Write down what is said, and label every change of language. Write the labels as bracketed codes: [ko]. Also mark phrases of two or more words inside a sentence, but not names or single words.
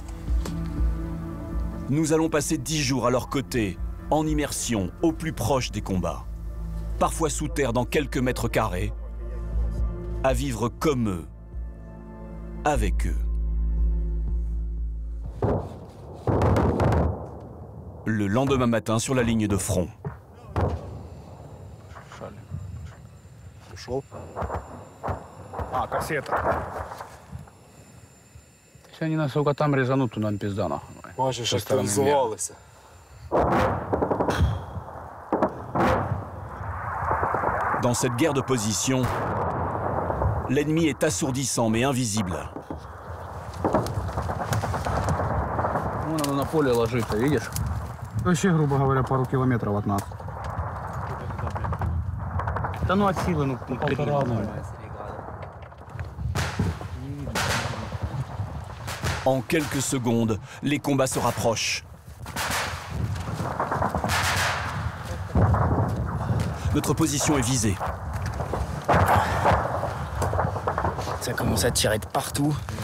[fr] Nous allons passer 10 jours à leur côté, en immersion, au plus proche des combats. Parfois sous terre dans quelques mètres carrés, à vivre comme eux, avec eux. Le lendemain matin sur la ligne de front. [ru] Они нас только там резанут, то нам пизда нахуй. [uk] Боже, активізувалися. Dans cette guerre de position, l'ennemi est assourdissant mais invisible. [ru] Вон оно на поле ложится, видишь? Вообще, грубо говоря, пару километров от нас. Да ну от силы, ну полтора. [fr] En quelques secondes, les combats se rapprochent. Notre position est visée. Ça commence à tirer de partout.